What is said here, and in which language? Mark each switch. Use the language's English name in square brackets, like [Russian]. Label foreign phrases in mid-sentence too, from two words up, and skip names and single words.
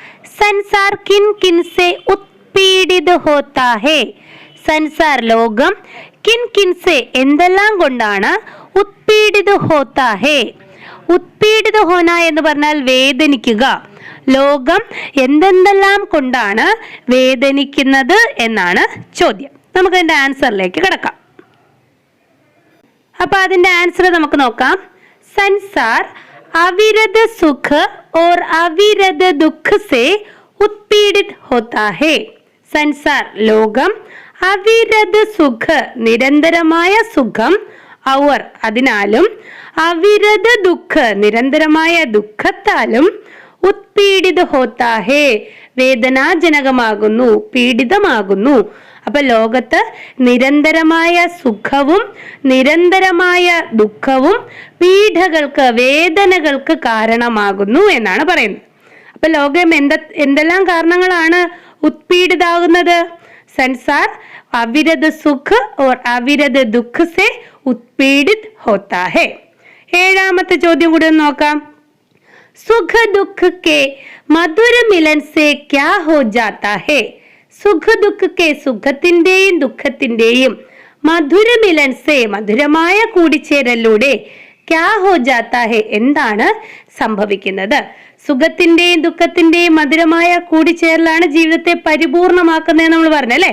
[Hindi] संसार किन किन से उत्पीड़ित होता है, സൻസാർ ലോകം, किन किन से [Malayalam] എന്തെല്ലാം കൊണ്ടാണ്, [Hindi] उत्पीड़ित होता है, उत्पीड़ित होना [Malayalam] എന്ന് പറഞ്ഞാൽ വേദനിക്കുക. ലോകം എന്തെല്ലാം കൊണ്ടാണ് വേദനിക്കുന്നത് എന്നാണ് ചോദ്യം. നമുക്ക് അതിന്റെ ആൻസറിലേക്ക് കിടക്കാം. അതിന്റെ ആൻസർ നമുക്ക് നോക്കാം. [Hindi] संसार अविरत सुख और अविरत दुख से उत्पीड़ित होता है. [Malayalam] संसार ലോകം, [Hindi] अविरत सुख [Malayalam] നിരന്തരമായ സുഖം, ഔർ അതിനാലും, [Hindi] अविरत दुख [Malayalam] നിരന്തരമായ ദുഃഖത്താലും, [Hindi] उत्पीड़ित होता है [Malayalam] വേദനാജനകമാകുന്നു, പീഡിതമാകുന്നു. അപ്പൊ ലോകത്ത് നിരന്തരമായ സുഖവും നിരന്തരമായ ദുഃഖവും പീഡകൾക്ക്, വേദനകൾക്ക് കാരണമാകുന്നു എന്നാണ് പറയുന്നത്. അപ്പൊ ലോകം എന്തെല്ലാം കാരണങ്ങളാണ് ഉത്പീഡിതാകുന്നത്? [Hindi] संसार अविरत सुख और अविरत दुख से उत्पीड़ित होता है. [Malayalam] ഏഴാമത്തെ ചോദ്യം കൂടി നോക്കാം. [Hindi] सुख दुख के मधुर मिलन से क्या हो जाता है? सुख दुख के [Malayalam] സുഖത്തിന്റെയും ദുഃഖത്തിന്റെയും [Hindi] मधुर मिलन से [Malayalam] മധുരമായ കൂടിച്ചേരലിലൂടെ [Hindi] क्या हो जाता है [Malayalam] എന്താണ് സംഭവിക്കുന്നത്? സുഖത്തിന്റെയും ദുഃഖത്തിന്റെയും മധുരമായ കൂടിച്ചേരലാണ് ജീവിതത്തെ പരിപൂർണമാക്കുന്നത് നമ്മൾ പറഞ്ഞല്ലേ.